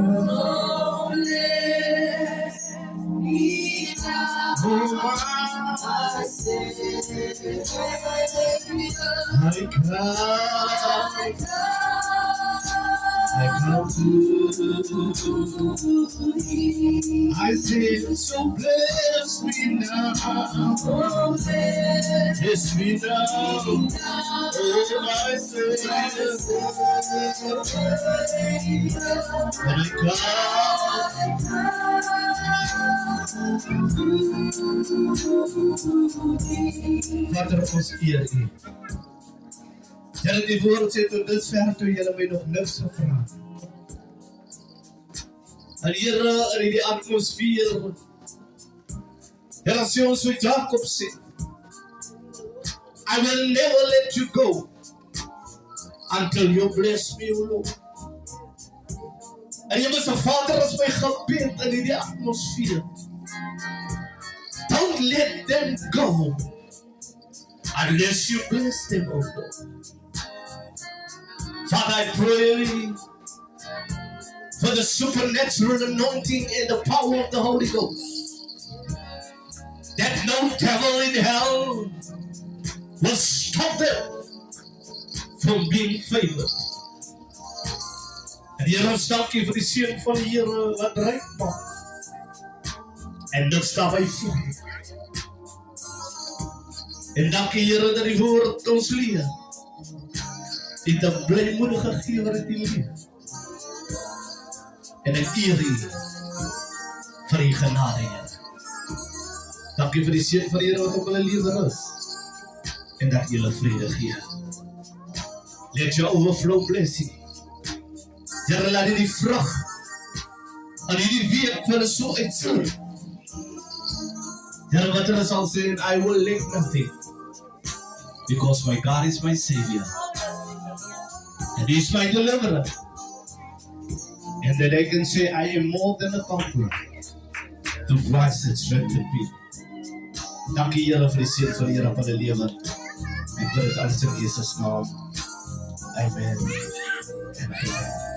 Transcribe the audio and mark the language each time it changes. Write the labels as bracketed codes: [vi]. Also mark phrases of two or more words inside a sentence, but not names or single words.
[en] Oh, my God. I come to I say, so bless me now. Bless me now. Oh, my Savior. My God. [af] Vader, ons eer U. Here, die woord sê tot dusver toe julle my nog niks gevra. En Here, in die atmosfeer, Here, sê ons so Jacob sê, [en] I will never let you go until you bless me, O Lord. [af] En jy moet sê, Vader, as my gebed in die atmosfeer, [en] don't let them go unless you bless them, O Lord. Father, I pray for the supernatural anointing and the power of the Holy Ghost, that no devil in hell will stop them from being favored. [af] En Here, ons dank U vir die seën van die Here wat ryk maak. En dit staan by voor. En dankie Here dat die woord ons leer. Dit 'n blymoedige gewer het U leer. En ek eer U vir U genade, Here. Dankie vir die seën van die Here wat op hulle lewe rus. En dat U hulle vrede gee. [en] Let your overflow blessing. [af] Here, laat die vrug aan hierdie week vir hulle so uitsien. Here, wat hulle sal sê, [en] I will lack nothing. Because my God is my Savior. And He is my deliverer. And that I can say, I am more than a conqueror. The Christ that strengthened me. [af] Dankie Here vir die seën van die Here op hulle lewe. En bid dit alles in Jesus naam. Amen. En amen.